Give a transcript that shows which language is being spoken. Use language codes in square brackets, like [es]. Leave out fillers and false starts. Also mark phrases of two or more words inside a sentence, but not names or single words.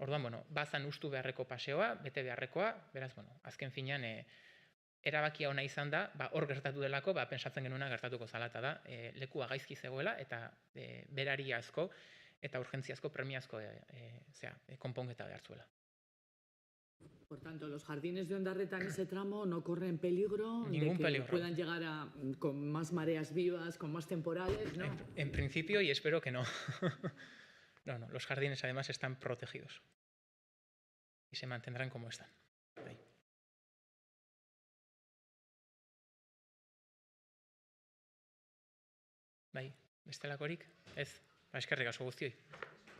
[eu] Orduan, bazan ustu beharreko paseoa, bete beharrekoa, beraz, azken finean, erabakia ona izan da, hor gertatu delako, pentsatzen genuena gertatuko zala, eta da, lekua gaizki zegoela, eta berariazko eta urgentziazko premiazko konponketa behar zuela. [es] Por tanto, los jardines de Ondarreta en ese tramo no corren peligro Ningún de que peligro. puedan llegar con más mareas vivas, con más temporales, ¿no? En principio, y espero que no. No, los jardines además están protegidos y se mantendrán como están. Ahí. [eu] Bestelakorik? Ez, eskerrik asko guztioi.